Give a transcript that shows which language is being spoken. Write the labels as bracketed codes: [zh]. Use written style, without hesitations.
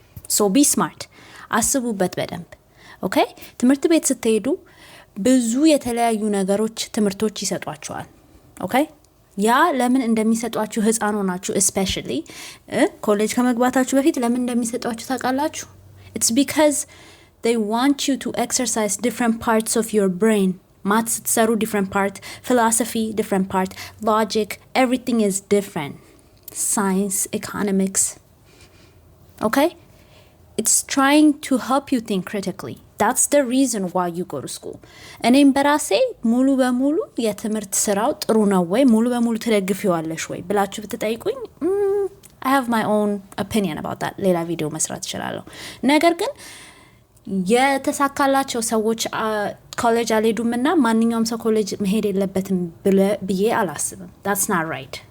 [en] ሶ ቢ ስማርት፣ [am] አስቡበት በደንብ ኦኬ። ትምህርት ቤት ስትሄዱ ብዙ የተለያዩ ነገሮች ትምህርቶች ይሰጧችኋል ኦኬ። ያ ለምን እንደሚሰጧችሁ ህፃን ሆናችሁ ስፔሻሊ ኮሌጅ ከመግባታችሁ በፊት ለምን እንደሚሰጧችሁ ታውቃላችሁ? [en] it's because they want you to exercise different parts of your brain. Maths [am] ስትሰሩ [en] different part, philosophy different part, logic, everything is different. Science, economics. Okay? It's trying to help you think critically. That's the reason why you go to school. [am] እኔም በራሴ ሙሉ በሙሉ የትምህርት ስራው ጥሩ ነው ወይ ሙሉ በሙሉ ትደግፊዋለሽ ወይ ብላችሁ ብትጠይቁኝ [en] I have my own opinion about that. [am] ሌላ ቪዲዮ መስራት እችላለሁ። ነገር ግን የተሳካላቸው ሰዎች ኮሌጅ አልሄዱምና ማንኛውም ሰው ኮሌጅ መሄድ የለበትም ብዬ አላስብም። [en] that's not right.